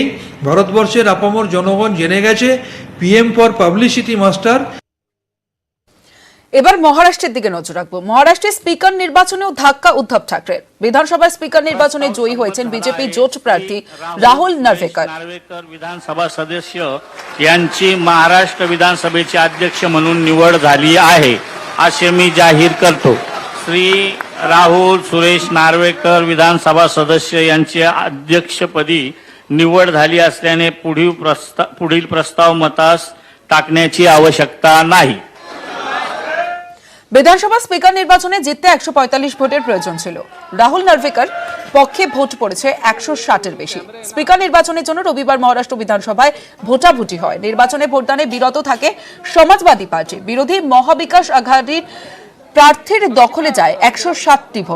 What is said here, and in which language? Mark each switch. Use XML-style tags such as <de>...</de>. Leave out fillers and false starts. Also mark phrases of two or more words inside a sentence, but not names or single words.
<bn>ভারতবর্ষের আপামর জনগণ জেনে গেছে</bn> <en>PM for publicity master.</en> <bn>এবার মহারাষ্ট্রের দিকে নজর রাখবো। মহারাষ্ট্রের স্পিকার নির্বাচনেও ধাক্কা উদ্ধব ঠাকরের। বিধানসভার স্পিকার নির্বাচনে জয়ী হয়েছেন বিজেপি জোট প্রার্থী রাহুল নার্ভেকর।</bn> <mr>विधानसभा सदस्य यांची महाराष्ट्र विधानसभेचे अध्यक्ष म्हणून निवड झाली आहे असे मी जाहीर करतो। श्री राहुल सुरेश नार्वेकर विधानसभा सदस्य यांची अध्यक्षपदी निवड झाली असल्याने पुढील प्रस्ताव मतास टाकण्याची आवश्यकता नाही।</mr> <bn>বিধানসভা স্পিকার নির্বাচনে জিততে 145 ভোটের প্রয়োজন ছিল। রাহুল নার্ভেকর পক্ষে ভোট পড়েছে 160-এর বেশি। স্পিকার নির্বাচনের জন্য রবিবার মহারাষ্ট্র বিধানসভায় ভোটাভুটি হয়। নির্বাচনে ভোটদানে বিরত থাকে সমাজবাদী পার্টি। বিরোধী মহাবিকাশ আঘাড়ির প্রার্থীর দখলে যায় 107টি ভোট।</bn>